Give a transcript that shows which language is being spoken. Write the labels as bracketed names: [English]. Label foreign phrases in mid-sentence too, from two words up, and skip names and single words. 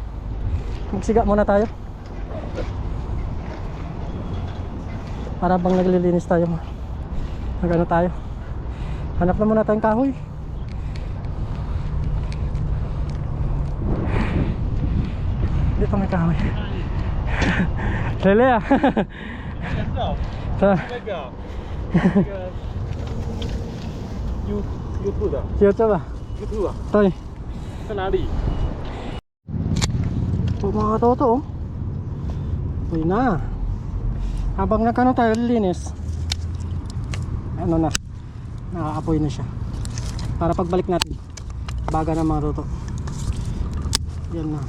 [Filipino] Magsiga muna tayo. Para bang naglilinis tayo. Magano tayo. Hanap na muna tayong kahoy. Dito may kahoy. Lele ah. [Chinese] 那个 YouTube 的 [Filipino] YouTube ah. [Chinese] YouTube 啊， [Filipino] Toy. [Chinese] 在哪里？ [Filipino] Oh, mga toto oh. Uy na. Habang nagkano tayo linis, ano na, nakaapoy na siya. Para pagbalik natin baga na mga toto. Yan na.